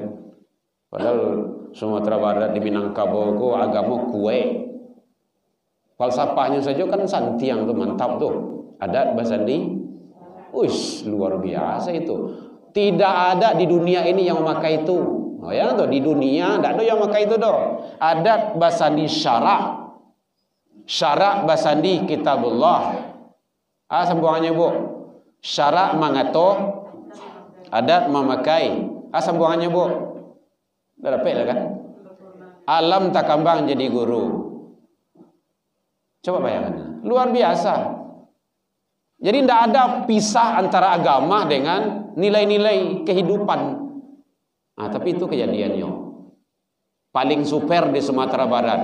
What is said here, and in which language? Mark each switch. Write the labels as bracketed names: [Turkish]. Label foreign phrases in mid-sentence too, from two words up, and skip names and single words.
[Indonesian] Padahal Sumatera Barat di Minangkabau itu agama kue. Falsafahnya saja kan santiang tuh mantap tuh. [Minangkabau] Adat Basandi, [Indonesian] luar biasa itu. Tidak ada di dunia ini yang memakai itu. Oh ya tuh di dunia tidak ada yang memakai itu doh. [Minangkabau] Adat Basandi syarak Basandi kitabullah. [Indonesian] Sambungannya Bu. [Minangkabau] Syarak mangato, adat memakai. [Indonesian] Sambungannya Bu. Dah dapat lah kan? [Minangkabau] Alam tak kambang jadi guru. [Indonesian] Coba bayangkan, luar biasa. Jadi tidak ada pisah antara agama dengan nilai-nilai kehidupan. Tapi itu kejadiannya. Paling super di Sumatera Barat.